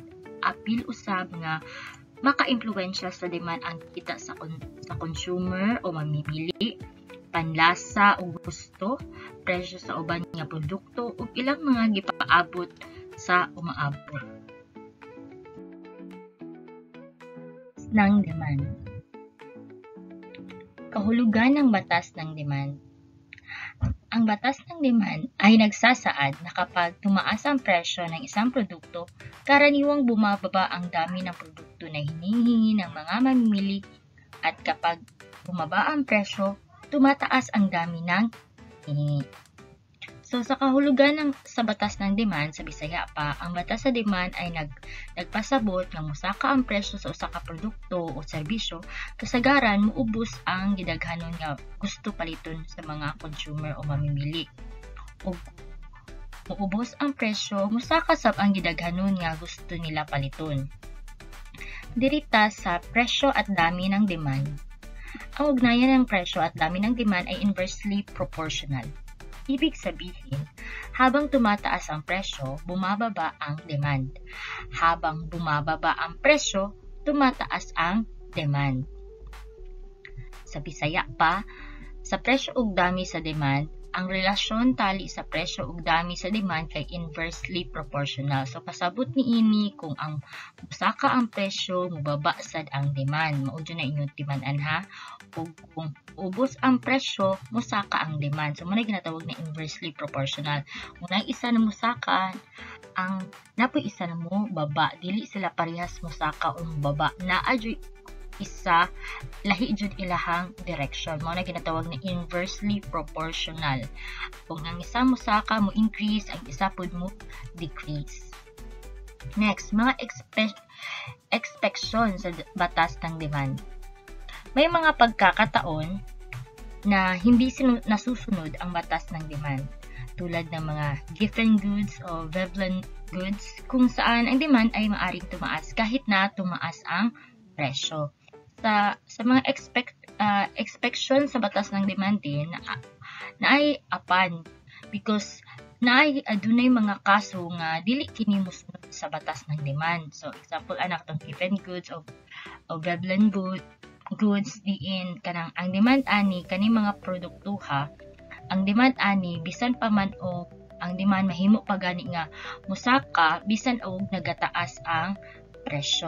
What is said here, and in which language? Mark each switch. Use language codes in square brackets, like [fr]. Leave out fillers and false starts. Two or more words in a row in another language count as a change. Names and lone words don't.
[ceb] Apil usab nga maka-impluwensya sa demand ang kita sa consumer o mamimili, panlasa o gusto, presyo sa uban nga produkto ug ilang mga gipaabot sa umaabot ng demand. [tl] Kahulugan ng batas ng demand. Ang batas ng demand ay nagsasaad na kapag tumaas ang presyo ng isang produkto, karaniwang bumababa ang dami ng produkto na hinihingi ng mga mamimili at kapag bumaba ang presyo, tumataas ang dami ng hinihingi. [ceb] So, sa kahulugan sa [tl] batas ng demand, [ceb] sa Bisaya pa, ang batas sa demand ay nagpasabot nga musaka ang presyo sa usa ka produkto o serbisyo, kasagaran muubos ang gidaghanon nga gusto paliton sa mga consumer o mamimili. O muubos ang presyo, musaka sab ang gidaghanon nga gusto nila paliton. [tl] Dirita sa presyo at dami ng demand. Ang ugnayan ng presyo at dami ng demand ay [en] inversely proportional. [tl] Ibig sabihin, habang tumataas ang presyo, bumababa ang demand. Habang bumababa ang presyo, tumataas ang demand. [ceb] Sa Bisaya pa, sa presyo ug dami sa demand, ang relasyon tali sa presyo ug dami sa demand kay [en] inversely proportional. [ceb] So pasabot niini kung ang musaka ang presyo, mubaba sad ang demand. Mao na inyong timan-an ha. Ug kung ubos ang presyo, musaka ang demand. So muna ginatawag na [en] inversely proportional. [ceb] Unang isa na musaka, ang napoy isa na mo baba, dili sila parehas musaka o baba. Naa jud isa lahi jud ilahang direction. Mao na ginatawag na [en] inversely proportional. [ceb] Kung ang isa musaka mo increase, ang isa pud mo decrease. Next, mga expectation sa [tl] batas ng demand. May mga pagkakataon na hindi nasusunod ang batas ng demand, tulad ng mga [en] given goods [tl] o [en] Veblen goods, [tl] kung saan ang demand ay maaring tumaas kahit na tumaas ang presyo. [ceb] Sa mga expectation sa [tl] batas ng demand [ceb] din na ay apan because naay adunay mga kaso nga dili kini mosunod sa [tl] batas ng demand. [ceb] So example anak tong [en] given goods [ceb] o [en] Veblen goods [ceb] diin kanang ang demand ani kani mga produktuha, ang demand ani bisan pa man og ang demand mahimo pa gani nga musaka bisan og nagataas ang presyo.